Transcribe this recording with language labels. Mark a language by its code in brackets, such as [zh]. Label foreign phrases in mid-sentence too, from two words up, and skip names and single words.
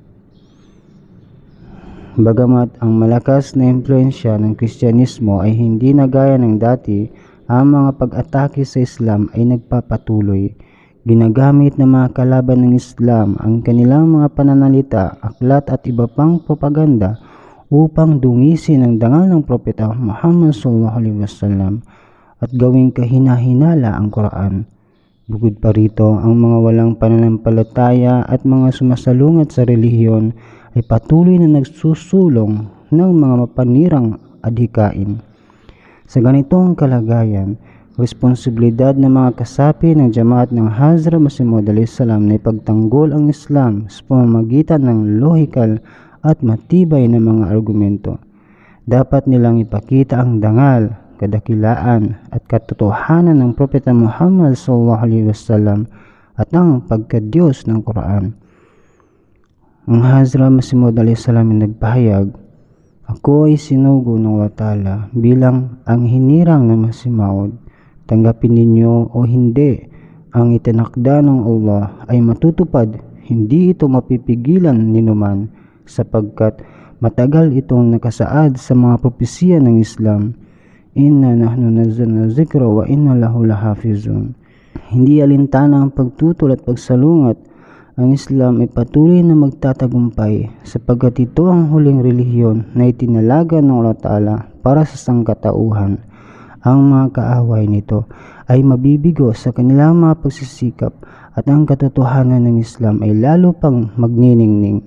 [tl] Bagamat ang malakas na impluensya ng Kristyanismo ay hindi na gaya ng dati, ang mga pag-atake sa Islam ay nagpapatuloy. Ginagamit ng mga kalaban ng Islam ang kanilang mga pananalita, aklat at iba pang propaganda upang dungisin ang dangal ng propeta Muhammad [ar] sallallahu alaihi wasallam [tl] at gawing kahina-hinala ang Quran. Bukod pa rito, ang mga walang pananampalataya at mga sumasalungat sa relihiyon ay patuloy na nagsusulong ng mga mapanirang adhikain. Sa ganitong kalagayan, responsibilidad ng mga kasapi ng jamaat ng Hazrat Masih Maud [ar] alaihi salam [tl] na ipagtanggol ang Islam sa pamamagitan ng lohikal at matibay na mga argumento. Dapat nilang ipakita ang dangal, kadakilaan at katotohanan ng Propeta Muhammad [ar] sallallahu alaihi wasallam [tl] at ang pagkadiyos ng Quran. Ang Hazrat Masih Maud [ar] alaihi salam [tl] ay nagpahayag, ako ay sinugo ng Allah Ta'ala bilang ang hinirang ng Masih Maud. Tanggapin ninyo o hindi, ang itinakda ng Allah ay matutupad, hindi ito mapipigilan ninuman, sapagkat matagal itong nakasaad sa mga propesiya ng Islam. [ar] Inna nahnu nazzalna zikra wa inna lahu lahafizun. [tl] Hindi alintana ang pagtutol at pagsalungat. Ang Islam ay patuloy na magtatagumpay sapagkat ito ang huling relihiyon na itinalaga ng Allah Ta'ala para sa sangkatauhan. Ang mga kaaway nito ay mabibigo sa kanilang mga pagsisikap at ang katotohanan ng Islam ay lalo pang magniningning.